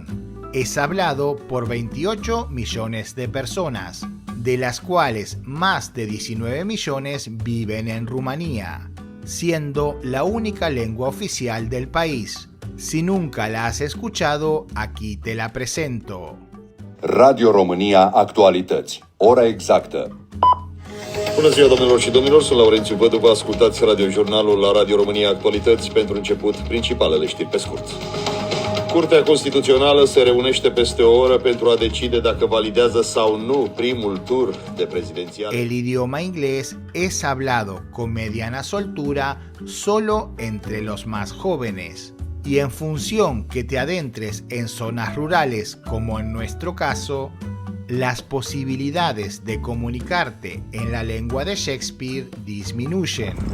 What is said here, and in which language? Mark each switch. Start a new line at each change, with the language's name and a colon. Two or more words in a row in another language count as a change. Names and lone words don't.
Spanish: Es hablado por 28 millones de personas, de las cuales más de 19 millones viven en Rumanía, siendo la única lengua oficial del país. Si nunca la has escuchado, aquí te la presento.
Romanian: Radio România Actualități. Ora exactă. Bună ziua, domnilor și domnilor, sunt Laurențiu Vădu, vă ascultați radiojurnalul la Radio România Actualități. Pentru început, principalele știri pe scurt. Curtea Constituțională se reunește peste o oră pentru a decide dacă validează sau nu primul tur de prezidențial.
Spanish: El idioma inglés es hablado con mediana soltura solo entre los más jóvenes. Y en función que te adentres en zonas rurales, como en nuestro caso, las posibilidades de comunicarte en la lengua de Shakespeare disminuyen.